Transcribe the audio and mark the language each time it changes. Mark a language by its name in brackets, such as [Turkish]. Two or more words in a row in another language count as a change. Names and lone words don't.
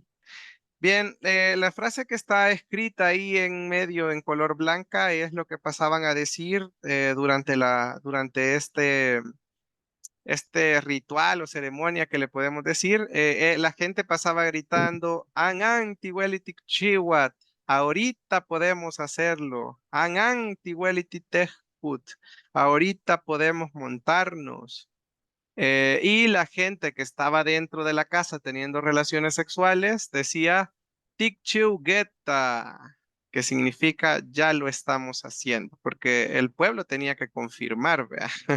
[Spanish] Bien, la frase que está escrita ahí en medio en color blanca es lo que pasaban a decir durante este ritual o ceremonia que le podemos decir. La gente pasaba gritando, [Pipil] An an tihuelitic chihuat, [Spanish] ahorita podemos hacerlo, [Pipil] An an tihuelitic tejput, [Spanish] ahorita podemos montarnos. Y la gente que estaba dentro de la casa teniendo relaciones sexuales decía, [Pipil] Tikchiu geta, [Spanish] que significa ya lo estamos haciendo, porque el pueblo tenía que confirmar, ¿vea?